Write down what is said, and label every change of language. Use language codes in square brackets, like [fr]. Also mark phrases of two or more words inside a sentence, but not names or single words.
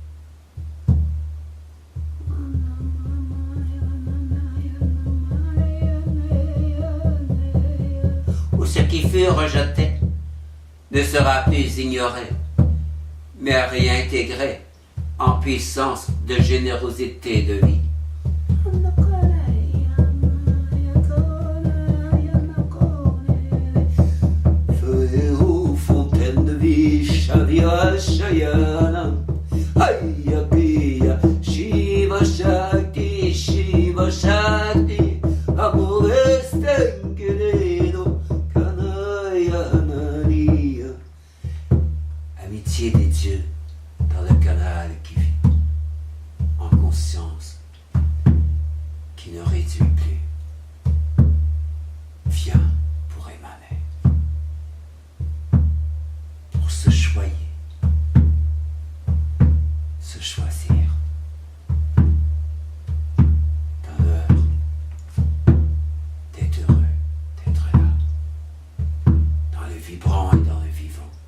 [fr] Où ce qui fut rejeté ne sera plus ignoré, mais réintégré en puissance de générosité de vie. Shavya Shayana Hayya Piya Shiva Shakti Shiva Shakti Amore Stenkeredo Kanaya Nariya. Amitié des dieux dans le canal qui vit en conscience, qui ne réduit plus, vient pour émaner, pour se choyer, se choisir dans l'heure d'être heureux, d'être là, dans le vibrant et dans le vivant.